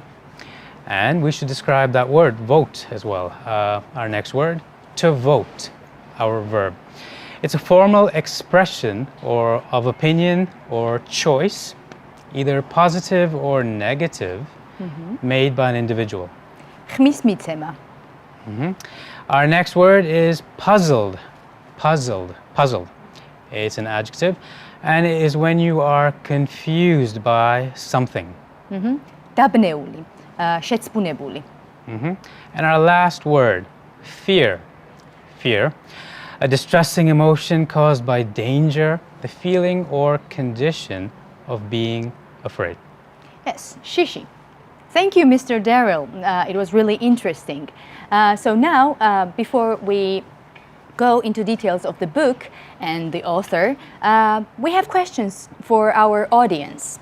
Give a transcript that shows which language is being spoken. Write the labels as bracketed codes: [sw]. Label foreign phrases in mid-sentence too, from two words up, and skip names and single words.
[en] And we should describe that word, vote, as well. Our next word, to vote, our verb. It's a formal expression or of opinion or choice, either positive or negative, made by an individual. [ka] ხმის მიცემა. [en] Our next word is puzzled. Puzzled. Puzzled. It's an adjective, and it is when you are confused by something. [ka] დაბნეული, შეცბუნებული. [en] And our last word, fear. Fear. A distressing emotion caused by danger, the feeling or condition of being afraid. Yes, shishi. Thank you, Mr. Darrell. It was really interesting. So now, before we go into details of the book and the author, we have questions for our audience.